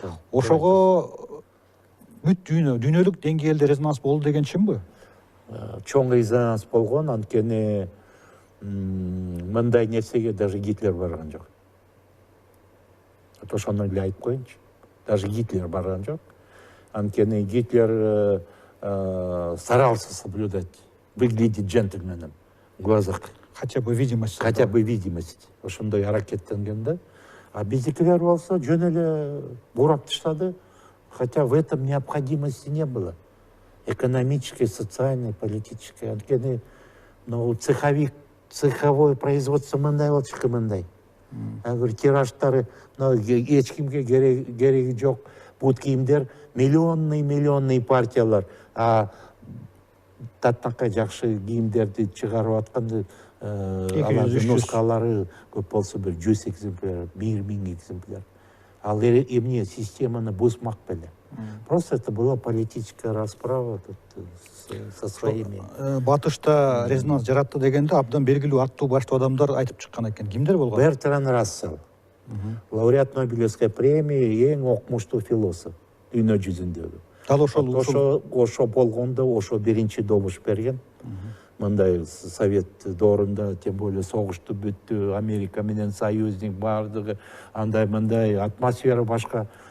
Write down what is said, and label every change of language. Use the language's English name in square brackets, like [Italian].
[Kyrgyz] Ошого бүт дүйнөлүк деңгээлде резонанс болду деген чынбы? Чоң резонанс болгон, анткени мындай нерсеге даже Гитлер барган жок. Ошону эле айтып коеюнчу. Даже Гитлер барган жок. [Russian] Анткени Гитлер старался соблюдать, выглядеть джентльменом в глазах. Хотя бы видимость. Хотя бы видимость. [Kyrgyz] Ошондой аракеттенген да. А биздикилер болсо жөн эле бурап таштады, [Russian] хотя в этом необходимости не было. Экономической, социальной, политической. [Kyrgyz] Анткени цеховое производство мындай болчу, мындай. Тираждары эч кимге кереги жок. Бут кийимдер миллионный партиялар. А таттакай жакшы кийимдерди чыгарып атканды алардын нускалары көп болсо бир 100 экземпляр, 1000 экземпляр. ал эмне системаны бузмак беле. [Russian] Просто это была политическая расправа тут со своими. [Kyrgyz] Батышта резонанс жаратты дегенде абдан белгилүү аттуу баштуу адамдар айтып чыккан экен. Кимдер болгон? Бертран Рассел, [Russian] лауреат Нобелевской премии, [Kyrgyz] эң окмуштуу философ дүйнө жүзүндөгү. Дал ошол болгондо ошо биринчи добуш берген. Мындай совет доорунда, [Russian] тем более [Kyrgyz] согушту бүттү, Америка менен союзник бардыгы, андай мындай атмосфера башка.